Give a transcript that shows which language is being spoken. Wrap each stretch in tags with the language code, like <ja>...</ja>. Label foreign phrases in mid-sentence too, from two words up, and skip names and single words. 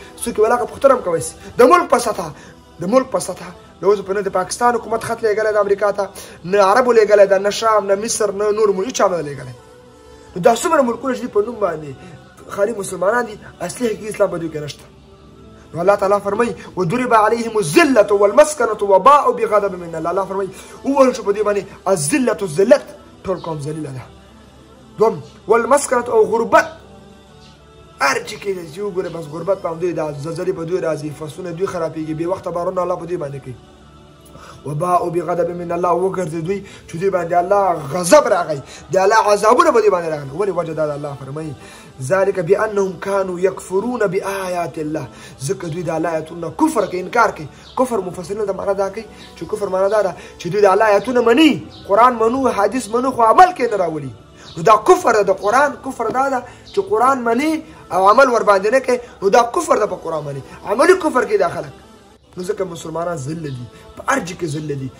<ps>څوک ولاکه پوښتنه هم کوي د ملک په سطحه، د ملک په سطحه د اوس په نه د پاکستان حکومت خط لېږلی د امریکا ته، نه عربو لېږلی ده، نه شام، نه مصر، نه نور ملک چا نه لېږلی. نو دا څومره ملکونه چې دي په نوم باندې خالي مسلمانان دي، اصلي حقیقي اسلام په دوی کې نشته.</ps> <ar>نو الله تعالی فرمایي وضرب عليهم الذلة والمسكنة وباءوا بغضب من الله.</ar> <ps>الله فرمایي ووهل شو په دوی باندې الذلة، ذلت ټول قوم ذلیله ده. دوم والمسكنة او غربت، هر چی کې چې وګوره بس غربت په دوی دا زلزلې په دوی راځي، فصلونه دوی خرابېږي، بې وخته بارونه الله په دوی باندې کوي.</ps> <ar>وباءوا بغضب من الله،</ar> <ps>وګرځي دوی چې دوی باندې الله غضب راغی، د الله عذابونه په دوی باندې راغلي. ولې وجه دا الله فرمایي</ps> <ar>ذلك بانهم كانوا يكفرون بآيات الله،</ar> <ps>ځکه دوی د الله آیاتونو کفر کوي، انکار کوي. کفر مفسرین دا معنا دا کوي چې کفر معنا دا ده چې دوی د الله آیاتونه مني، قرآن منو، حدیث منو، خو عمل کې نه راولي. نو دا کفر ده. د قرآن کفر دا ده چې قرآن مني او عمل ور باندې نه کوي، نو دا کفر ده. په قرآن مني عملي کفر کې دا خلک. نو ځکه مسلمانان ذلیل دي، په هر ځای کې ذلیل دي.</ps>